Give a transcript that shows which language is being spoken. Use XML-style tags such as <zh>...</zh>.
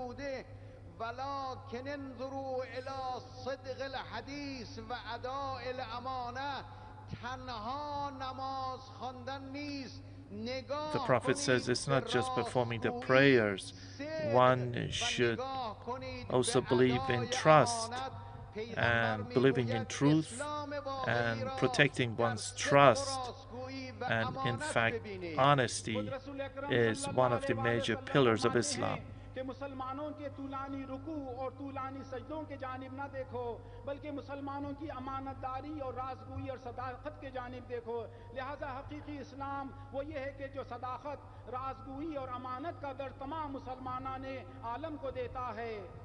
<ar>ولكن انظروا إلى صدق الحديث وأداء الأمانة</ar> <fa>تنها نماز خواندن نیست.</fa> <en>The Prophet says it's not just performing the prayers. One should also believe in trust and believing in truth and protecting one's trust. And in fact, honesty is one of the major pillars of Islam.</en> <hi>कि मुसलमानों के तूलानी रुकू और तूलानी सजदों के जानिब ना देखो, बल्कि मुसलमानों की अमानतदारी और राजगोई और सदाकत के जानिब देखो. लिहाजा हकीकी इस्लाम वो ये है कि जो सदाकत, राजगोई और अमानत का दर्ज तमाम मुसलमानों ने आलम को देता है.</hi>